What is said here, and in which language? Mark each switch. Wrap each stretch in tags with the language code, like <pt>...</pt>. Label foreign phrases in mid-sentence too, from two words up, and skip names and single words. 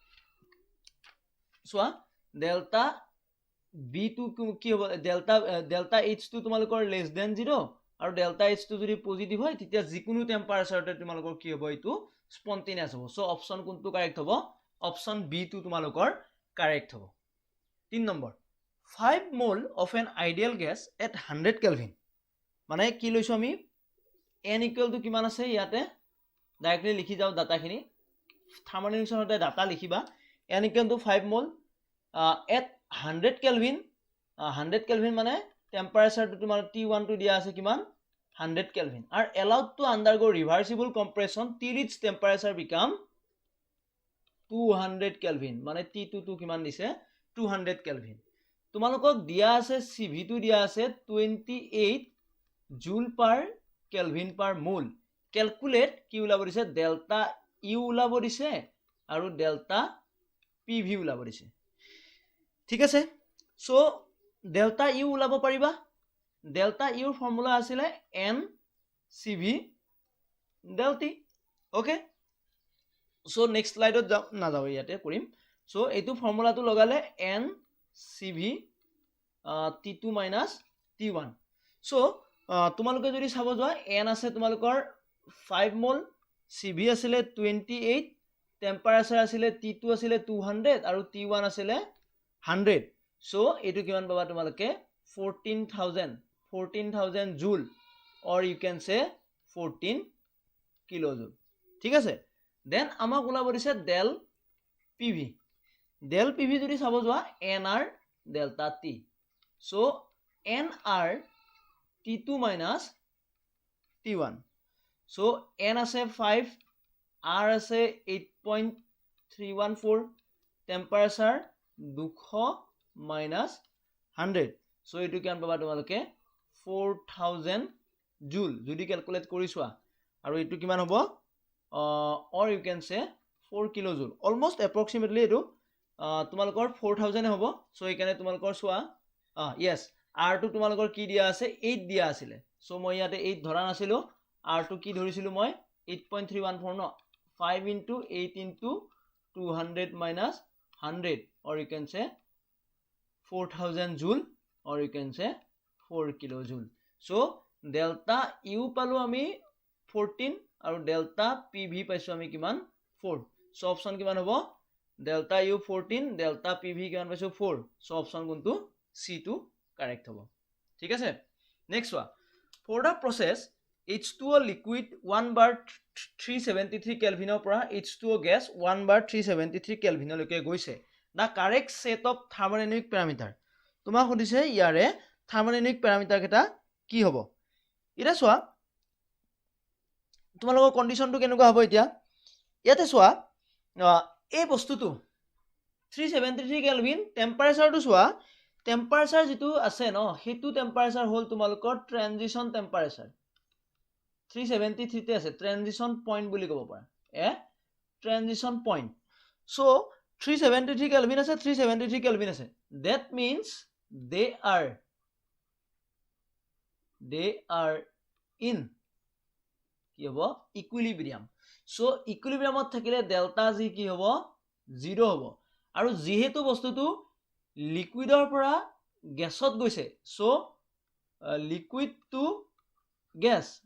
<as>চোৱা</as> <en>delta b2</en> <as>কি হ'ব</as> <en>delta h2</en> <as>তোমালোকৰ</as> <en>less than</en> <as>0 আৰু</as> <en>delta h2</en> <as>যদি পজিটিভ হয় তেতিয়া যিকোনো টেম্পাৰেচাৰতে তোমালোকৰ কি হ'ব এটো স্পন্টেনিয়াস হ'ব</as> <en>so option</en> <as>কোনটো কারেক্ট হ'ব</as> <en>option b2</en> <as>তোমালোকৰ কারেক্ট হ'ব 3 নম্বৰ</as> <en>5 mol of an ideal gas at 100 kelvin</en> <as>মানে কি লৈছো আমি</as> <en>n equal to</en> <as>কিমান আছে ইয়াতে ডাইৰেক্টলি লিখি যাও ডাটাখিনি থাৰ্মোডাইনামিক্সৰ ডাটা লিখিবা</as> <en>n equal to 5 mol at 100 kelvin 100 kelvin</en> <as>মানে টেম্পাৰেচাৰটো তোমাৰ T1 টো দিয়া আছে কিমান</as> <en>100 kelvin</en> <as>আৰু</as> <en>allowed to undergo reversible compression till its temperature become 200 kelvin</en> <as>মানে T2 টো কিমান দিছে</as> <en>200 kelvin</en> <as>তোমালোকক দিয়া আছে CV টো দিয়া আছে</as> <en>28 joule per kelvin per mole calculate</en> <as>কি ওলাব দিছে</as> <en>delta U</en> <as>ওলাব দিছে আৰু</as> <en>delta PV</en> <as>ওলাব দিছে ঠিক আছে</as> <en>so delta U</en> <as>ওলাব পাৰিবা ডেল্টা ইউৰ ফৰ্মুলা আছিলে</as> <en>n cv del t okay so next</en> <as>স্লাইডত না যাও ইয়াতে কৰিম সো এইটো ফৰ্মুলাটো লগালে</as> <en>n cv t2 t1</en> <as>সো তোমালোকে যদি চাব যোৱা n আছে তোমালোকৰ 5 মোল cv আছিলে 28 টেম্পাৰেচাৰ আছিলে t2 আছিলে 200 আৰু t1 আছিলে 100 সো এইটো কিমান পাবা তোমালোকে</as> <en>14000 joule or you can say 14 kilojoule</en> <as>ঠিক আছে দেন আমাক ওলাব দিছে</as> <en>del</en> <as>pv যদি চাব যোৱা</as> <en>nr delta t so nr t2 minus t1 so n</en> <as>আছে 5 r আছে 8.314 টেম্পাৰেচাৰ</as> <en>200 minus 100 so</en> <as>এইটো কিমান পাবা তোমালোকে</as> <en>4000 joule</en> <as>যদি ক্যালকুলেট কৰিছোৱা আৰু এইটো কিমান হ'ব</as> <en>or you can say 4 kilojoule almost approximately</en> <as>এইটো তোমালোকৰ 4000 হ'ব so এইকাৰণে তোমালোকৰ চোৱা</as> <en>yes r</en> <as>টো তোমালোকৰ কি দিয়া আছে 8 দিয়া আছিল so মই ইয়াতে 8 ধৰা নাছিলো r টো কি ধৰিছিলো মই 8.314 ন</as> <en>5 into 8 into 200 minus 100 or you can say 4000 joule or you can say 4 kilojoule so delta u</en> <as>পালো আমি 14 আৰু</as> <en>delta pv</en> <as>পাইছো আমি কিমান</as> <en>4 so option</en> <as>কিমান হ'ব</as> <en>delta u 14 delta pv</en> <as>কিমান পাইছো</as> <en>4 so option</en> <as>কোনটো c টো কারেক্ট হ'ব ঠিক আছে নেক্সট ওয়া</as> <en>for the process H2O liquid 1 bar 373 কেলভিনৰ পৰা H2O gas 1 bar 373 কেলভিনলৈকে গৈছে the correct set of thermodynamic</en> <as>parameter তোমাক সুধিছে ইয়াৰে</as> <en>thermodynamic parameter</en> <as>কেটা কি হ'ব এটা চোৱা তোমালোকৰ কন্ডিশনটো কেনেকুৱা হ'ব এতিয়া ইয়াতে চোৱা এই বস্তুটো</as> <en>373 kelvin</en> <as>টেম্পাৰেচাৰটো চোৱা টেম্পাৰেচাৰ যেটো আছে ন হেতু টেম্পাৰেচাৰ হল তোমালোকৰ</as> <en>transition temperature</en> <as>373 তে আছে</as> <en>transition point</en> <as>বুলি ক'ব পাৰা</as> <en>transition point so 373 kelvin</en> <as>আছে</as> <en>373 kelvin</en> <as>আছে</as> <en>that means they are in</en> <as>কি হ'ব ইকুইলিব্ৰিয়াম সো ইকুইলিব্ৰিয়ামত থাকিলে ডেল্টা জি কি হ'ব 0 হ'ব আৰু যেহেতু বস্তুটো লিকুইডৰ পৰা গ্যাসত গৈছে</as> <en>so liquid to gas</en>